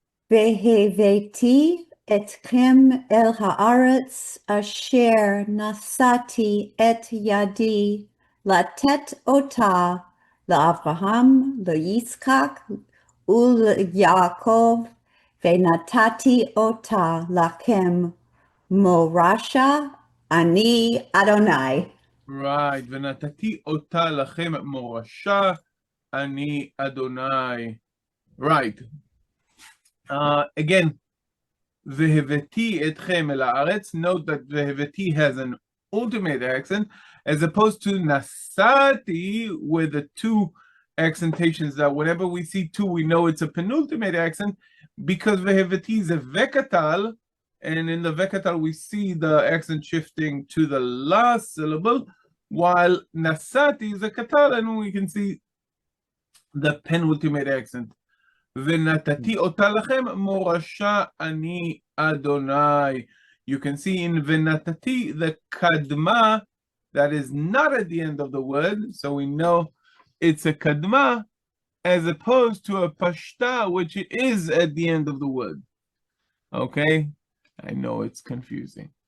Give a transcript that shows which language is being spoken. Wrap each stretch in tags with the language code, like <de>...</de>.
<he>והבאתי אתכם אל הארץ אשר נשאתי את ידי לתת אותה לאברהם, ליצחק וליעקב, ונתתי אותה לכם מורשה, אני אדוני.</he> <en>Right,</en> <he>ונתתי אותה לכם מורשה, אני אדוני.</he> <en>Right. Again,</en> <he>והבאתי אתכם אל הארץ.</he> <en>Note that והבאתי has an ultimate accent, as opposed to נסעתי with the 2 accentations that whenever we see 2, we know it's a penultimate accent, because והבאתי is a Weqatal, and in the Weqatal we see the accent shifting to the last syllable, while נסעתי is a katal, and we can see the penultimate accent.</en> <he>ונתתי אותה לכם מורשה, אני אדוני.</he> <en>You can see in ונתתי the kadma that is not at the end of the word, so we know it's a kadma, as opposed to a pashta, which is at the end of the word. Okay, I know it's confusing.</en>